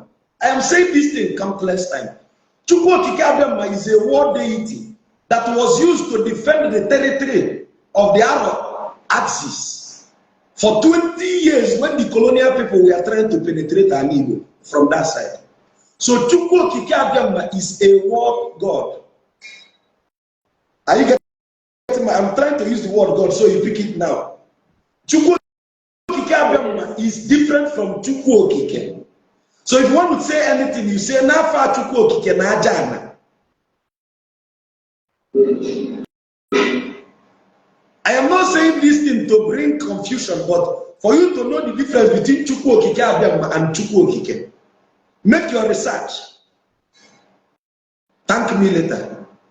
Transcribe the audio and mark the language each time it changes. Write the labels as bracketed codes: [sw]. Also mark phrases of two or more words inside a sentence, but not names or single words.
[en] I am saying this thing countless times. Chukwu Okike Abiyama is a war deity that was used to defend the territory of the Arab axis for 20 years when the colonial people were trying to penetrate an Igbo from that side. So Chukwu Okike Abiyama is a word God. Are you getting my? I'm trying to use the word God so you pick it now. Chukwu Okike Abiyama is different from Chukwu Okike. So if you want to say anything, you say [ig] Nafa Chukwu Okike na Ajana. [en] I am not saying this thing to bring confusion, but for you to know the difference between Chukwu Okike Abiyama and Chukwu Okike. Make your research. Thank me later.